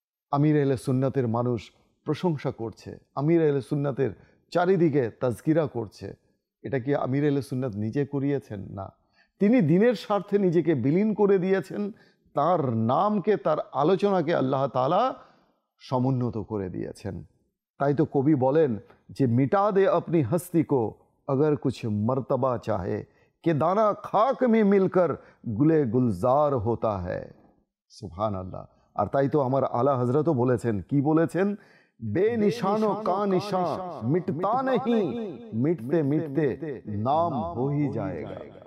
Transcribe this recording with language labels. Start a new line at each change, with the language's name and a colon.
Bangla: আমির আহলে সুন্নাতের মানুষ প্রশংসা করছে, আমির আহলে সুন্নাতের চারিদিকে তাজকিরা করছে। এটা কি আমির আহলে সুন্নাত নিজে করিয়েছেন? না, তিনি দ্বীনের স্বার্থে নিজেকে বিলীন করে দিয়েছেন। তার নামকে, তার আলোচনাকে আল্লাহ তাআলা সমুন্নত করে দিয়েছেন। তাই তো কবি বলেন যে,
Hindi: মিটা দে अपनी हस्ती को अगर कुछ मर्तबा चाहे कि दाना खाक में मिलकर गुले गुलजार होता है। सुभान अल्लाह।
Bangla: আর তাই তো আমার আলা হযরতও বলেছেন, কি বলেছেন?
Hindi: बेनिशानो का निशान मिटता नहीं, मिटते मिटते नाम हो ही जाएगा।